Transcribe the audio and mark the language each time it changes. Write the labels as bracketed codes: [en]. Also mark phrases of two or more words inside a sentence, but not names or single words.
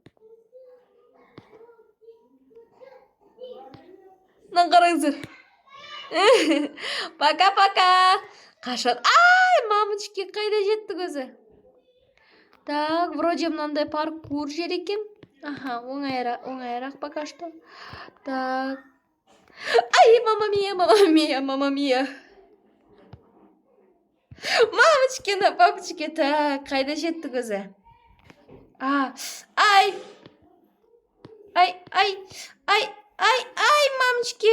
[kk] Мына қараңыздар. [ru] Пока-пока. Қашады. [kk] Ай, мамочки, қайда жеттік өзі? Так, вроде мынандай паркур жер екен. Аха, оңайырақ [ru] пока что. [kk] Так. [it] Ai, mamma mia. [ru] Мамочкина, папочки, так, [kk] қайда жеттік өзі? [ru] Ай, мамочки.